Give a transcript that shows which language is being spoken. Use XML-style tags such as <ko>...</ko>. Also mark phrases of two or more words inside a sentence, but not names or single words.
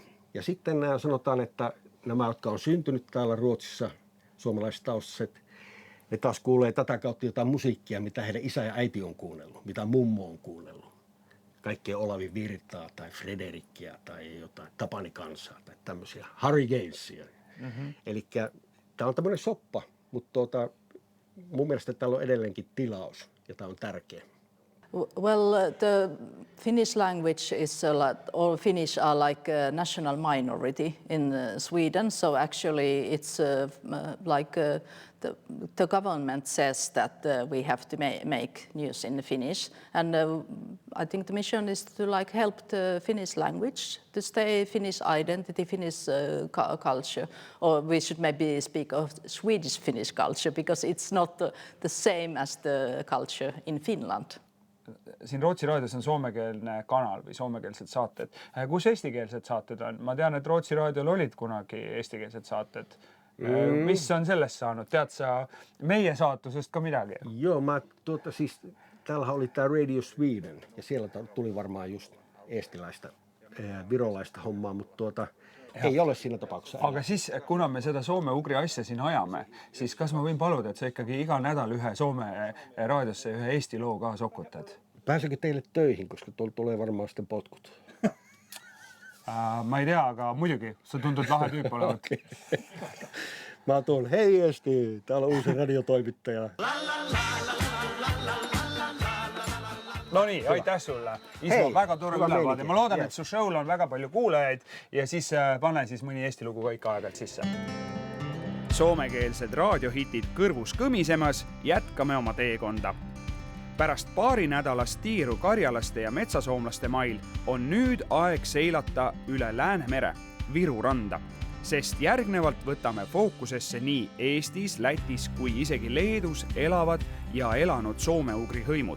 <fi>Ja sitten sanotaan, että nämä, jotka on syntynyt täällä Ruotsissa, suomalaistaustaiset, ne taas kuulee tätä kautta jotain musiikkia, mitä heidän isä ja äiti on kuunnellut, mitä mummo on kuunnellut. Kaikkea Olavi Virtaa tai Frederikkiä tai jotain Tapani Kansaa tai tämmöisiä, Harry Gainesia. Eli tämä on tämmöinen soppa, mutta mun mielestä täällä on edelleenkin tilaus ja tämä on tärkeä.</fi> <en>Well, the Finnish language is all Finnish are like a national minority in Sweden. So actually, it's the government says that we have to make news in Finnish, and I think the mission is to help the Finnish language to stay Finnish identity, Finnish culture, or we should maybe speak of Swedish Finnish culture because it's not the same as the culture in Finland.</en> <et>Siin Rootsi raadios on soomekeelne kanal või soomekeelsed saated. Kus eestikeelsed saated on? Ma tean, et Rootsi raadiol olid kunagi eestikeelsed saated. Mis on sellest saanud? Tead sa meie saatusest ka midagi?</et> <fi>Joo, siis täällähän oli tämä Radio Sweden ja siellä tuli varmaan just eestiläistä, virolaista hommaa, mutta ei ole siinä tapauksessa.</fi> <et>Aga siis, kuna me seda soome-ugri asja siin ajame, siis kas ma võin paluda, et sa ikkagi iga nädal ühe Soome raadiosse ühe Eesti loo ka sokutad?</et> <fi>Pääsekö teille töihin, koska tuolla tulee varmaan sitten potkut?</fi> <et>Ma ei tea, aga muidugi, sa tundud lahe tüüp olevat.</et> <fi>Okay. Mä tuon, hei Eesti, täällä on uusi radiotoimittaja.</fi> <et>No nii, aitäh sulle. Ismo, väga tore ülevaade. Ma loodan, et su show'l on väga palju kuulajaid ja siis pane siis mõni Eesti lugu ka ikka aegalt sisse. Soomekeelsed raadiohitid kõrvus kõmisemas jätkame oma teekonda. Pärast paari nädalast tiiru karjalaste ja metsasoomlaste mail on nüüd aeg seilata üle Läänemere, Viru randa, sest järgnevalt võtame fookusesse nii Eestis, Lätis kui isegi Leedus elavad ja elanud soome-ugri hõimud.</et>